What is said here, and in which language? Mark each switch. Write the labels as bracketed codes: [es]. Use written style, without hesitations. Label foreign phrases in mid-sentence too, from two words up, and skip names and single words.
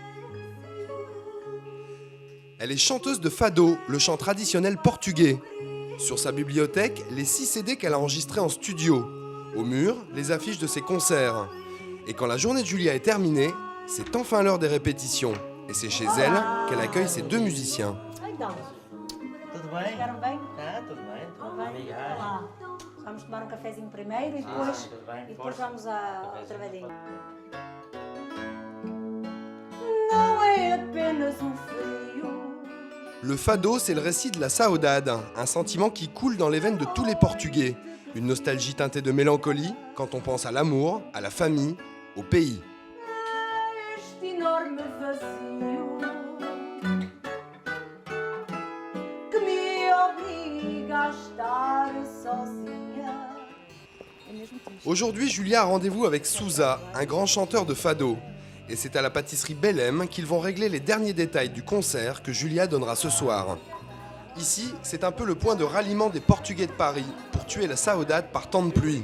[fr] Elle est chanteuse de fado, le chant traditionnel portugais. Sur sa bibliothèque, les 6 CD qu'elle a enregistrés en studio. Au mur, les affiches de ses concerts. Et quand la journée de Julia est terminée, c'est enfin l'heure des répétitions. Et c'est chez elle qu'elle accueille ses 2 musiciens. [pt] Então, Tudo bem? ficaram bem? Tá, tudo bem. Tudo bem? Obrigado. Olá. Vamos tomar um cafezinho primeiro e depois, tudo bem. depois Força. vamos ao trabalhinho. Não é apenas frio. [fr] Le fado, c'est le récit de la saudade, un sentiment qui coule dans les veines de tous les Portugais. Une nostalgie teintée de mélancolie quand on pense à l'amour, à la famille, au pays. [pt] Este enorme vazio que me obriga a estar sozinha. [fr] Aujourd'hui, Julia a rendez-vous avec Sousa, un grand chanteur de fado. Et c'est à la pâtisserie Bellem qu'ils vont régler les derniers détails du concert que Julia donnera ce soir. Ici, c'est un peu le point de ralliement des Portugais de Paris pour tuer la saudade par temps de pluie.